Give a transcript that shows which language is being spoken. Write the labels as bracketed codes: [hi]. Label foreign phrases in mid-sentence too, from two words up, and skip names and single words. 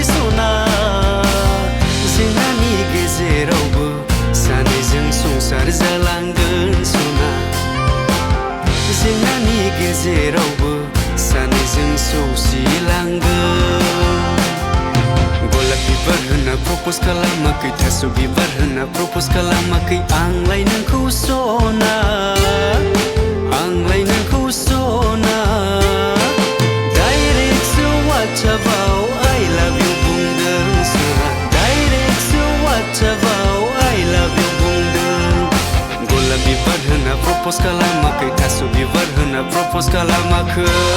[brx] सना जेंनानि गेजेरावबो सानैजों संसार जालांगोन सना जेंनानि गेजेरावबो सानैजों सौसिलांगोन गलाप बिबार होना propose खालामाखै थास' बिबार होना propose खालामाखै आंलाय नोंखौ सना आंलाय नोंखौ सना डाइरेक्ट सो वाट्सएपआव [en] I love you [brx] बुंदों सना डाइरेक्ट सो वाट्सएपआव [en] I love you [brx] बुंदों गलाप बिबार होना propose खालामाखै थास' बिबार होना propose खालामाखै